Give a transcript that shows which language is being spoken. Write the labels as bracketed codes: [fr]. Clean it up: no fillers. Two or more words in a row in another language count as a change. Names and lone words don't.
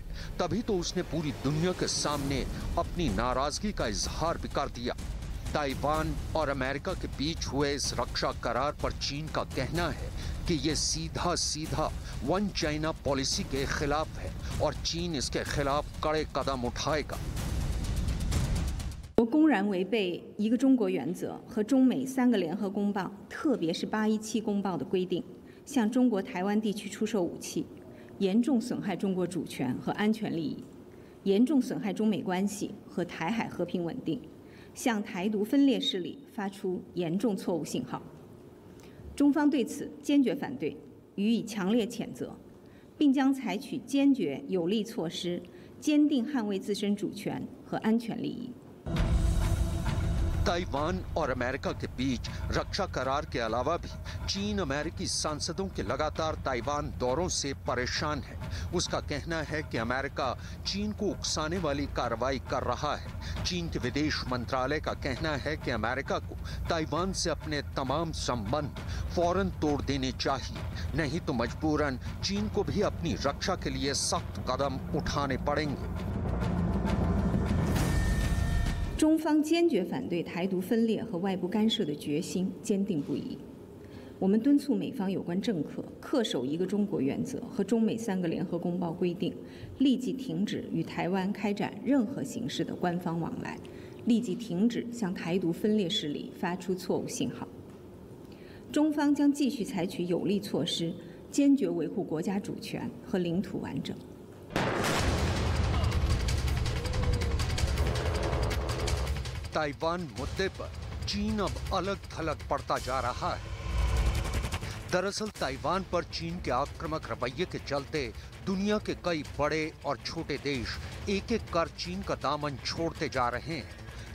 [hi] तभी तो उसने पूरी दुनिया के सामने अपनी नाराजगी का इजहार भी कर दिया। ताइवान और अमेरिका के बीच हुए इस रक्षा करार पर चीन का कहना है कि ये सीधा सीधा [en] One China policy [hi] के खिलाफ है और चीन इसके खिलाफ कड़े कदम उठाएगा। [zh] 公然违背一个中国原则和中美3个联合公报，特别是817公报的规定，向中国台湾地区出售武器，严重损害中国主权和安全利益，严重损害中美关系和台海和平稳定，向台独分裂势力发出严重错误信号。中方对此坚决反对，予以强烈谴责，并将采取坚决有力措施，坚定捍卫自身主权和安全利益。 [hi] ताइवान और अमेरिका के बीच रक्षा करार के अलावा भी चीन अमेरिकी सांसदों के लगातार ताइवान दौरों से परेशान है। उसका कहना है कि अमेरिका चीन को उकसाने वाली कार्रवाई कर रहा है। चीन के विदेश मंत्रालय का कहना है कि अमेरिका को ताइवान से अपने तमाम संबंध फौरन तोड़ देने चाहिए, नहीं तो मजबूरन चीन को भी अपनी रक्षा के लिए सख्त कदम उठाने पड़ेंगे। [zh] 中方坚决反对台独分裂和外部干涉的决心坚定不移。我们敦促美方有关政客恪守一个中国原则和中美3个联合公报规定，立即停止与台湾开展任何形式的官方往来， 立即停止向台独分裂势力发出错误信号。中方将继续采取有力措施，坚决维护国家主权和领土完整。 [hi] ताइवान मुद्दे पर चीन अब अलग थलग पड़ता जा रहा है। दरअसल ताइवान पर चीन के आक्रामक रवैये के चलते दुनिया के कई बड़े और छोटे देश एक एक कर चीन का दामन छोड़ते जा रहे हैं।